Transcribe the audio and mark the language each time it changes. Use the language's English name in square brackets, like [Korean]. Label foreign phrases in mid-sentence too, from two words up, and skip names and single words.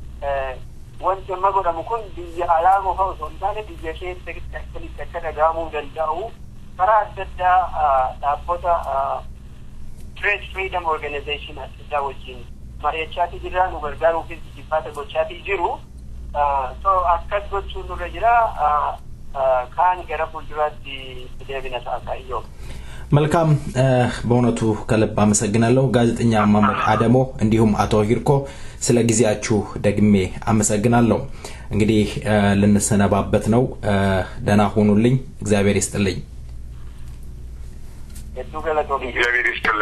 [Oromo] wanti amma godhamu kun biyya alaa qofa osoo hin taane biyya keessatti akkamitti akka dhagahamuu danda'u karaa adda addaa dhaabbota Press Freedom Organization adda wajjin mari'achaatii jira nu gargaaruufis jibbaata gochaatii jiru so akkas gochuun nurra jira kaan gara fuulduraatti deebina taasisaa [Amharic] መልካም በእውነቱ ከልብ አመሰግናለሁ ጋዜጠኛ ማመድ አደሞ እንዲሁም አቶ ሂርኮ ስለ ጊዜያችሁ ደግሜ አመሰግናለሁ እንግዲህ ልንሰነባበት ነው ደህና ሁኑልኝ እግዚአብሔር ይስጥልኝ እግዚአብሔር ይስጥልኝ